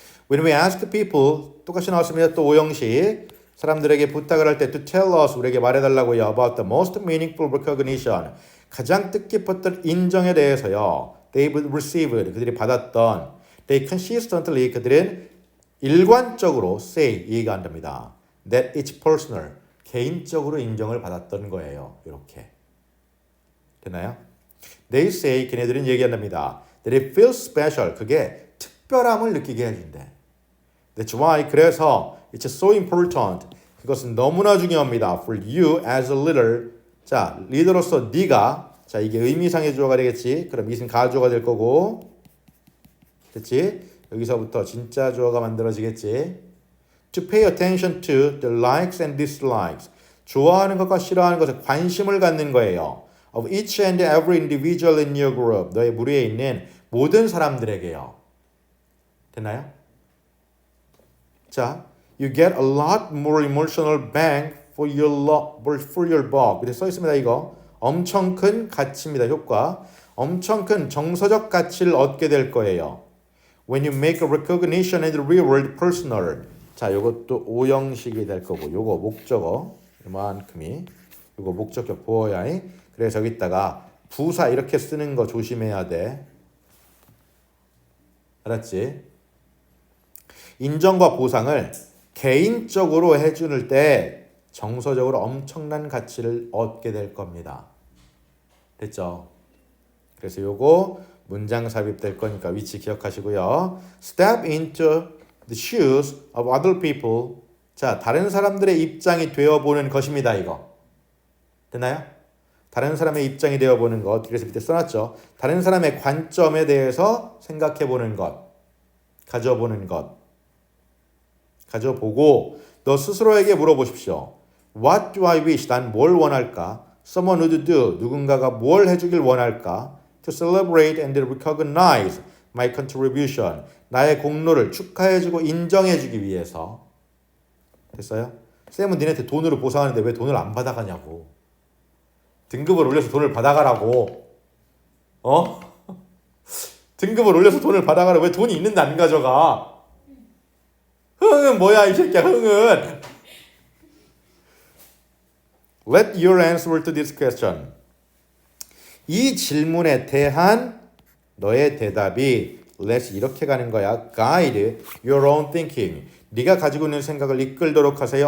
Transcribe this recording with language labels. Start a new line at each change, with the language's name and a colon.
English: When we ask people,
Korean: 똑같이 나왔습니다. 또 5형식. 사람들에게 부탁을 할 때
English: to tell us,
Korean: 우리에게 말해달라고요.
English: About the most meaningful recognition.
Korean: 가장 뜻깊었던 인정에 대해서요.
English: They received,
Korean: 그들이 받았던.
English: They consistently,
Korean: 그들은 일관적으로
English: say,
Korean: 얘기한답니다.
English: That it's personal,
Korean: 개인적으로 인정을 받았던 거예요. 이렇게. 됐나요?
English: They say,
Korean: 걔네들은 얘기한답니다.
English: That it feels special,
Korean: 그게 특별함을 느끼게 해준대.
English: That's why,
Korean: 그래서
English: it's so important,
Korean: 그것은 너무나 중요합니다.
English: For you as a leader,
Korean: 자, 리더로서 네가, 자, 이게 의미상의 주어가 되겠지. 그럼 이것은 가주어가 될 거고, 됐지? 여기서부터 진짜 주어가 만들어지겠지.
English: To pay attention to the likes and dislikes,
Korean: 좋아하는 것과 싫어하는 것에 관심을 갖는 거예요.
English: Of each and every individual in your group,
Korean: 너의 무리에 있는 모든 사람들에게요. 됐나요?
English: 자, you get a lot more emotional bang for your buck.
Korean: 이렇게 써 있습니다. 이거 엄청 큰 가치입니다. 효과. 엄청 큰 정서적 가치를 얻게 될 거예요.
English: When you make a recognition and reward personal.
Korean: 자, 요것도 5형식이 될 거고, 요거 목적어 이만큼이, 요거 목적격 보어야 해. 그래서 여기다가 부사 이렇게 쓰는 거 조심해야 돼. 알았지? 인정과 보상을 개인적으로 해주는 때 정서적으로 엄청난 가치를 얻게 될 겁니다. 됐죠? 그래서 요거 문장 삽입될 거니까 위치 기억하시고요.
English: Step into the shoes of other people.
Korean: 자, 다른 사람들의 입장이 되어보는 것입니다. 이거. 됐나요? 다른 사람의 입장이 되어보는 것. 그래서 밑에 써놨죠. 다른 사람의 관점에 대해서 생각해보는 것. 가져보는 것. 가져보고 너 스스로에게 물어보십시오.
English: What do I wish?
Korean: 난 뭘 원할까?
English: Someone would do.
Korean: 누군가가 뭘 해주길 원할까?
English: To celebrate and recognize my contribution.
Korean: 나의 공로를 축하해주고 인정해주기 위해서. 됐어요? 쌤은 니네한테 돈으로 보상하는데 왜 돈을 안 받아가냐고. 등급을 올려서 돈을 받아가라고. 등급을 올려서 돈을 받아가라고. 왜 돈이 있는데 안 가져가? 흥은 뭐야 이 새끼야. 흥은.
English: Let your answer to this question.
Korean: 이 질문에 대한 너의 대답이 let's 이렇게 가는 거야.
English: Guide your own thinking.
Korean: 네가 가지고 있는 생각을 이끌도록 하세요.